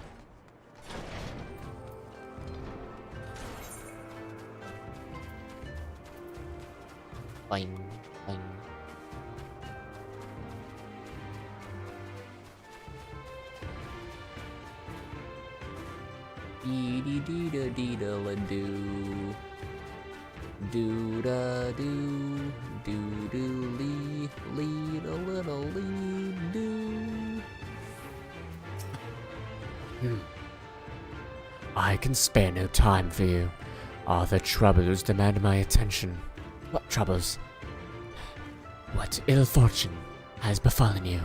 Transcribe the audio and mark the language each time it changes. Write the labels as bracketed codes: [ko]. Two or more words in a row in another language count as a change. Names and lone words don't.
[en] Boing, boing. Dee dee da dee da la doo. Do da do. Do do lee. Lead a little lead do. I can spare no time for you. All the troubles demand my attention. What troubles? What ill fortune has befallen you?